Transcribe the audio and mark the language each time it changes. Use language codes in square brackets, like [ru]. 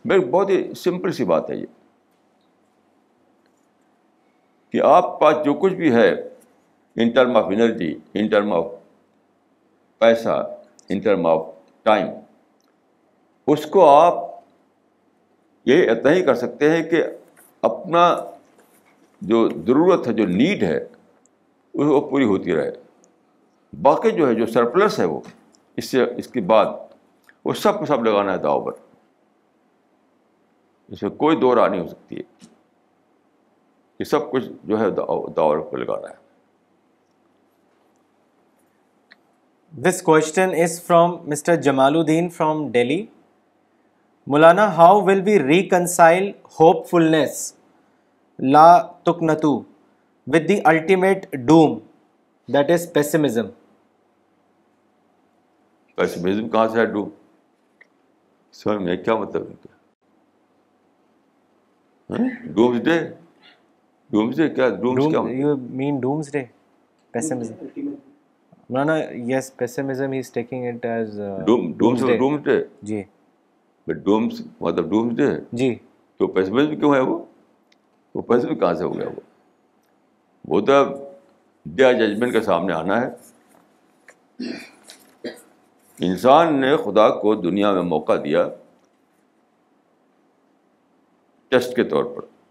[ur] بہت ہی سمپل سی بات ہے یہ کہ آپ پاس جو کچھ بھی ہے in term of energy, in term of پیسہ, ان ٹرم آف ٹائم, اس کو آپ یہ اتنا ہی کر سکتے ہیں کہ اپنا جو ضرورت ہے, جو نیڈ ہے, وہ پوری ہوتی رہے. باقی جو ہے جو سرپلس ہے وہ اس کے بعد وہ سب کو سب لگانا ہے داؤ پر. اس میں کوئی دو راہ نہیں ہو سکتی ہے, یہ سب کچھ جو ہے داؤ پہ لگانا ہے. [en] This question is from Mr. Jamaluddin from Delhi. Maulana, how will we reconcile hopefulness, [ar] la tuqnatu, [en] with the ultimate doom, that is pessimism? [ur] Pessimism کہاں سے ہے ڈوم؟ سمجھ میں کیا مطلب ہے؟ ڈومسڈے, ڈومسڈے کیا, ڈومس کیا؟ [en] You mean doomsday? Pessimism. Maulana, yes, pessimism, he is taking it as doomsday. Doomsday [ur] جی ڈومس مطلب ڈومسڈے ہے. جی. تو پیسمزم کیوں ہے وہ پیسمزم کہاں سے ہو گیا؟ وہ تو ڈے آف ججمنٹ کے سامنے آنا ہے. انسان نے خدا کو دنیا میں موقع دیا ٹیسٹ کے طور پر.